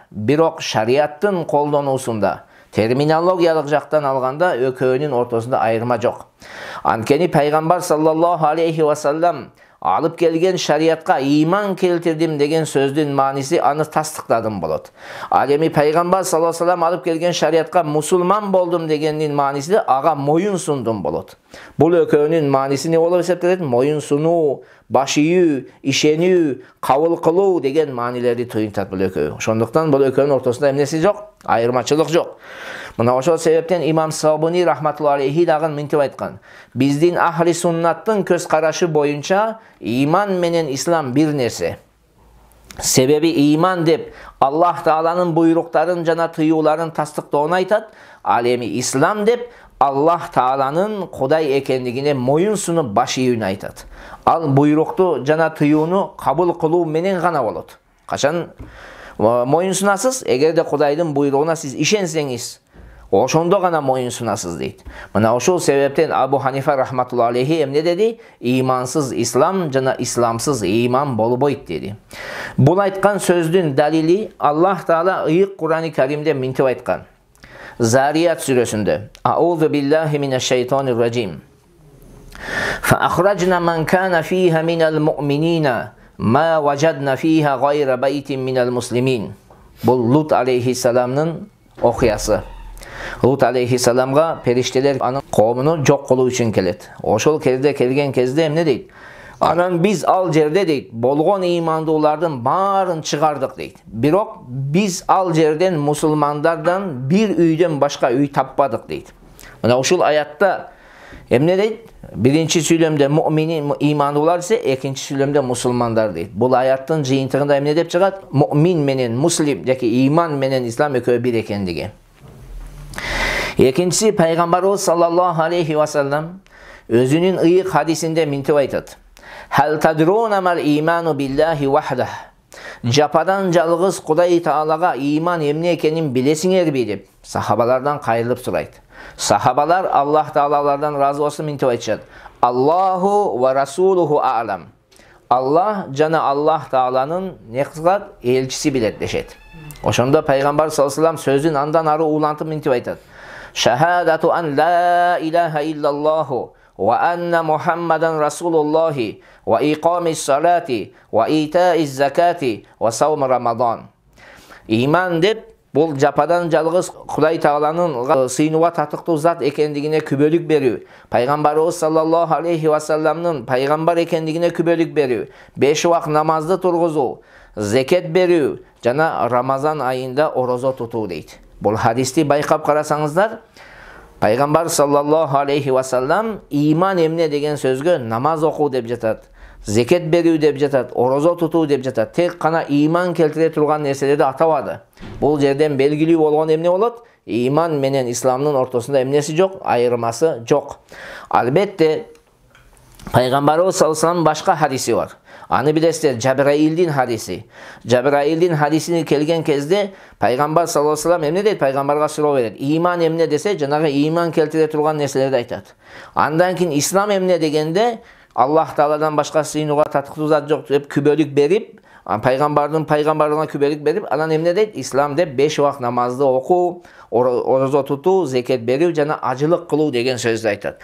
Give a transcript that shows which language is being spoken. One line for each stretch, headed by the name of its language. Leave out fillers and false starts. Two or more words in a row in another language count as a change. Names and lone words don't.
Kyrgyz: Бирок шариаттын колдонуусунда терминологиялык жактан алганда экөөнүн ортосунда айырма жок. Анкени Пайгамбар
Arabic: صلى الله عليه وسلم
Kyrgyz: алып келген шариатка ыйман келтирдим деген сөздүн мааниси аны тастыктадым болот. Ал эми Пайгамбар
Arabic: صلى الله عليه وسلم
Kyrgyz: алып келген шариатка мусулман болдум дегенин мааниси да ага моюн сундум болот. Бул экөөнүн мааниси не болуп эсептелет? Моюн сунуу, баш ийүү, ишенүү, кабыл кылуу деген маанилерди түшүндүрөт бул экөө. Ошондуктан бул экөөнүн ортосунда эмнеси жок, айырмачылык жок. Мына ошол себептен Имам Сабуни
Arabic: رحمة الله عليه
Kyrgyz: дагы минтип айткан. Биздин ахли сүннөттүн көз карашы боюнча ыйман менен Ислам бир нерсе. Себеби ыйман деп Аллах Тааланын буйруктарын жана тыюуларын тастыктоону айтат. Ал эми ислам деп Аллах Тааланын Кудай экендигине моюн сунуп баш ийүүнү айтат. Ал буйрукту жана тыюуну кабыл кылуу менен гана болот. Качан моюн сунасыз? Эгерде Кудайдын буйругуна сиз ишенсеңиз, ошондо гана моюн сунасыз дейт. Мына ошол себептен Абу Ханифа рахматулла алейхи эмне деди? Имансыз ислам жана исламсыз иман болбойт деди. Бул айткан сөздүн далили Аллах Таала ыйык Кур'ан-ы Каримде минтип айткан. Zariyat сүрөсүндө.
Arabic: أعوذ بالله من الشيطان الرجيم. فأخرجنا من كان فيها من المؤمنين ما وجدنا فيها غير بيت من المسلمين.
Kyrgyz: Бул Lut алейхиссаламдын окуясы. Lut алейхиссаламга периштелер анын коомуну жок кылуу үчүн келет. Ошол кезде келген кезде эмне дейт? Анан биз ал жерде дейт, болгон ыймандуулардын баарын чыгардык дейт. Бирок биз ал жерден мусулмандардан бир үйдөн башка үй таппадык дейт. Мына ушул аятта эмне дейт? Биринчи сүйлөмдө муъмин ыймандуулар десе, экинчи сүйлөмдө мусулмандар дейт. Бул аяттын жыйынтыгында эмне деп чыгат? Муъмин менен муслим, жеке ыйман менен ислам экөө бир экендиги. Экинчиси пайгамбарыбыз
Arabic: صلى الله عليه وسلم
Kyrgyz: өзүнүн ыйык хадисинде минтип айтат.
Arabic: هل تدرون ما الإيمان بالله وحده.
Kyrgyz: Japadan жалгыз Кудай Таалага иман эмне экенин билесиңерби деп сахабалардан кайрылып сурайт. Сахабалар Аллах Таалалардан разы болсун минтип айтышат.
Arabic: الله ورسوله أعلم.
Kyrgyz: Аллах жана Аллах Тааланын не кылат? Элчиси билет дешет. Ошондо пайгамбар
Arabic: صلى الله عليه وسلم
Kyrgyz: сөзүн андан ары улантып минтип айтат.
Arabic: شهادة أن لا إله إلا الله وأن محمدا رسول الله وإقام الصلاة وإيتاء الزكاة وصوم رمضان.
Kyrgyz: İman деп бул жападан жалгыз Кудай Тааланын сыйнууга татыктуу зат экендигине күбөлүк берүү, пайгамбарыбыз
Arabic: صلى الله عليه وسلم
Kyrgyz: пайгамбар экендигине күбөлүк берүү, 5 убак намазды тургузуу, зекет берүү жана Рамазан айында орозо тутуу дейт. Бул хадисти байкап карасаңыздар, Пайгамбар
Arabic: صلى الله عليه وسلم
Kyrgyz: иман эмне деген сөзгө намаз окуу деп жатат, зекет берүү деп жатат, орозо тутуу деп жатат. Тек кана иман келтире турган нерселерди атабады. Бул жерден белгилүү болгон эмне болот? Иман менен исламдын ортосунда эмнеси жок? Айырмасы жок. Албетте Пайгамбарыбыз
Arabic: صلى الله عليه وسلم
Kyrgyz: башка хадиси бар. Аны билесиздер, Жабраилдин хадиси. Жабраилдин хадисине келген кезде Пайгамбар
Arabic: صلى الله عليه وسلم
Kyrgyz: эмне дейт? Пайгамбарга суроо берет. Иман эмне десе, жанагы иман келтире турган нерселерди айтат. Андан кийин ислам эмне дегенде, Аллах Тааладан башка сыйынууга татыктуу зат жок деп күбөлүк берип, пайгамбардын пайгамбарына күбөлүк берип, анан эмне дейт? Ислам деп 5 убак намазды окуу, орозо тутуу, зекет берүү жана ажылык кылуу деген сөздү айтат.